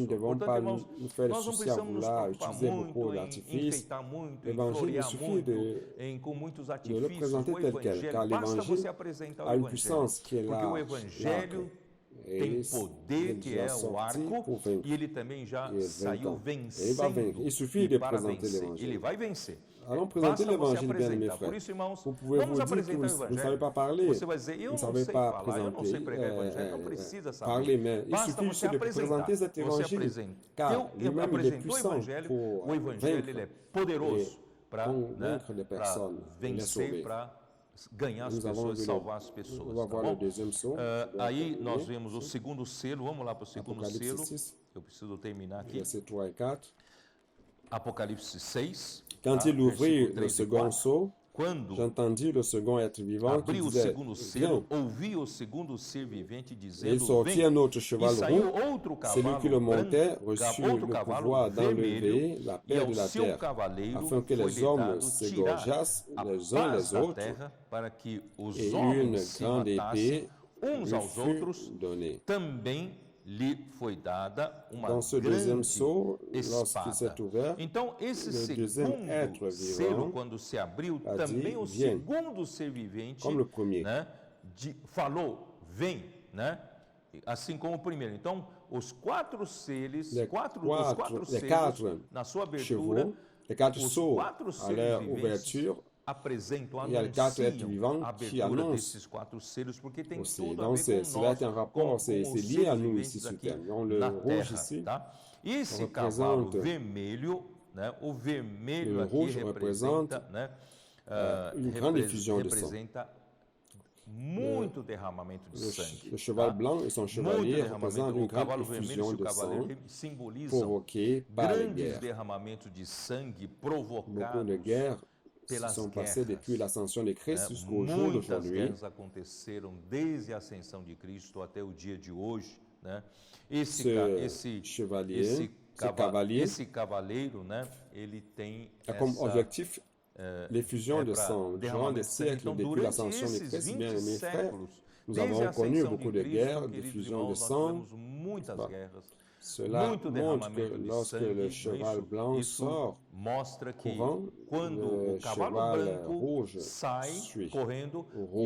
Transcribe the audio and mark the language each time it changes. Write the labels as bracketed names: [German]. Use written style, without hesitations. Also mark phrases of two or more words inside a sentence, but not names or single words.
[Portuguese] Portanto, irmãos, nós não precisamos nos preocupar muito em enfeitar muito, em florear muito, com muitos artifícios. O evangelho, basta você apresentar o evangelho, porque o evangelho tem poder, que é o arco, e ele também já saiu vencendo. E para vencer, ele vai vencer. [French] Allons présenter l'évangile, bien mes frères. Vous pouvez vous dire que vous ne savez pas parler, vous ne savez pas parler, mais il suffit juste de présenter cet évangile, car lui-même il est puissant pour vaincre des personnes, les sauver. [Portuguese] Ganhar as pessoas, salvar as pessoas. Tá bom? Aí nós vemos o segundo selo, vamos lá para o segundo selo. Eu preciso terminar aqui. Apocalipse 6. [French] Quand il ouvrit le second sceau, j'entendis le second être vivant qui disait, viens. Et il sortit un autre cheval roux, celui qui le montait reçut le pouvoir d'enlever la paix de la terre, afin que les hommes s'égorgeassent les uns les autres, et une grande épée lui fut donnée. Dans ce deuxième sceau, lorsqu'il s'est ouvert, [Portuguese] então, esse [French] le deuxième être [Portuguese] selo, [French] vivant [Portuguese] quando se abriu, a também [French] dit, [Portuguese] o [French] viens, [Portuguese] segundo ser vivente, [French] comme le premier. [Portuguese] falou, vem, né? Assim como o primeiro. Então, os quatro selos, [French] les [Portuguese] quatro [French] quatre [Portuguese] na sua [French] chevaux, [Portuguese] abertura, [French] les quatre [Portuguese] os [French] sceaux [Portuguese] quatro [French] à leur [Portuguese] seres [French] ouverture, [Portuguese] apresentam, [French] il y a les quatre êtres [Portuguese] anunciam [French] vivants [Portuguese] a [French] qui [Portuguese] abertura [French] annoncent [Portuguese] desses quatro selos, porque tem [French] aussi. [Portuguese] tudo a [French] Donc [Portuguese] ver com [French] cela est un [Portuguese] nós, [French] rapport, c'est [Portuguese] com os [French] lié à [Portuguese] seres [French] nous ici [Portuguese] viventes [French] sur [Portuguese] aqui [French] terre. On le [Portuguese] na [French] rouge [Portuguese] terra, [French] ici, [Portuguese] tá? Esse [French] represente [Portuguese] cavalo vermelho, né? O vermelho [French] le [Portuguese] aqui [French] rouge representa [Portuguese] né? [French] une grande effusion de sang. [Portuguese] Representa muito derramamento de sangue. [French] Le cheval blanc et son chevalier représentent une grande effusion de sang provoquée par les grandes guerres. [Portuguese] derramamentos de sangue [French] Beaucoup de [Portuguese] provocados [French] guerres se [Portuguese] pelas [French] sont passées [Portuguese] guerras. [French] depuis l'ascension de Christ jusqu'au jour [Portuguese] Muitas [French] d'aujourd'hui. [Portuguese] guerras aconteceram desde a ascensão de Cristo até o dia de hoje, né? Esse cavaleiro, né? Ele tem [French] a comme objectif l'effusion de sang. Durant des siècles, depuis l'ascension de Christ, bien-aimés frères, nous avons connu beaucoup de guerres, d'effusion de sang. Cela montre que lorsque le cheval blanc sort courant, le cheval rouge suit au roux.